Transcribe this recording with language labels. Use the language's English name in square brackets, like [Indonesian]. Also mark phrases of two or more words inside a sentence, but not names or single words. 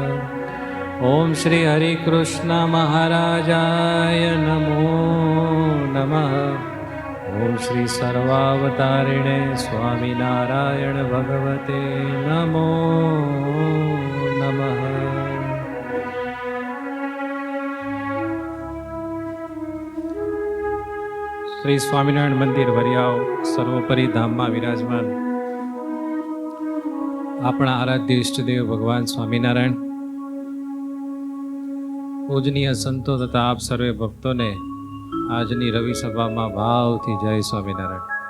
[Sanskrit] ॐ श्री हरिकृष्ण महाराजाय नमो नमः। ॐ श्री सर्वावतारिणे स्वामिनारायण भगवते नमो नमः। [Gujarati] શ્રી સ્વામિનારાયણ મંદિર વરિયાવ સર્વોપરી ધામમાં વિરાજમાન આપણા આરાધ્ય ઈષ્ટદેવ ભગવાન સ્વામિનારાયણ, પૂજનીય સંતો તથા આપ સર્વે ભક્તોને આજની રવિ સભામાં ભાવથી જય સ્વામિનારાયણ।